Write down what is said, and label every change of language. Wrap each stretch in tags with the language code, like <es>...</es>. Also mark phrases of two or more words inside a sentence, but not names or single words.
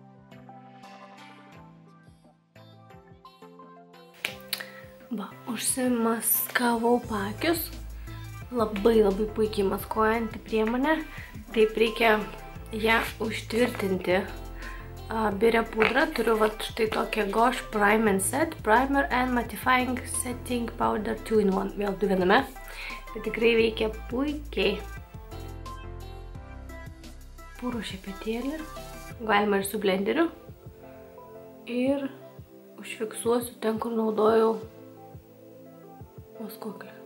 <lt>Užsimaskavau paakius. Labai puikiai maskuojanti priemonė. Taip reikia ją užtvirtinti biure pudrą. Turiu štai tokią Gosh Prime and Set, Primer and Mattifying Setting Powder 2 in 1. Vėl 2 viename. Tai tikrai veikia puikiai. Purų šepetėlį. Galima ir su blenderiu. Ir užfiksuosiu ten, kur naudojau maskuoklį.</lt>